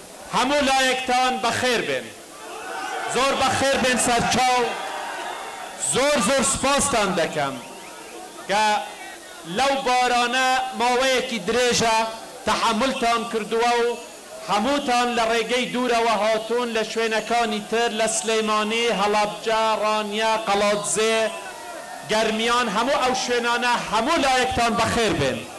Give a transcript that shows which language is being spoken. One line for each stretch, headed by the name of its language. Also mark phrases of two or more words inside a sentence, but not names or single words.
Central Kurdish: همو لایکتان بخیر بین زور بخیر بین سرچاو زور سپاستان دکم که لو بارانه ماوەیەکی درێژە تحملتان کردووە و هەمووتان لە ڕێگەی دوورەوە هاتوون لە شوێنەکانی تر لە سلەیمانی هەڵابجا ڕانیا قەڵاتزێ گەرمیان هەموو ئەو شوێنانە هەموو لایەکتان بەخێر بێن